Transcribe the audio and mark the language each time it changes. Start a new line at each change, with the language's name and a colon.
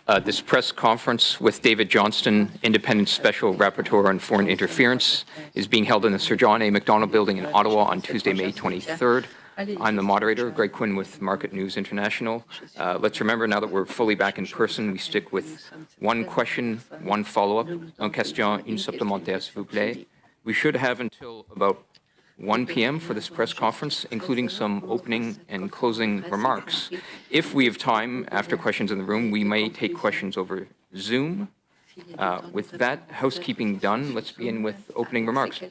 English: This press conference with David Johnston, Independent Special Rapporteur on Foreign Interference, is being held in the Sir John A. Macdonald Building in Ottawa on Tuesday, May 23rd. I'm the moderator, Greg Quinn with Market News International. Let's remember now that we're fully back in person, we stick with one question, one follow-up.
French: Un question, une supplémentaire, s'il vous plaît.
English: We should have until about 1 p.m. for this press conference, including some opening and closing remarks. If we have time after questions in the room, we may take questions over Zoom. With that housekeeping done, let's begin with opening remarks.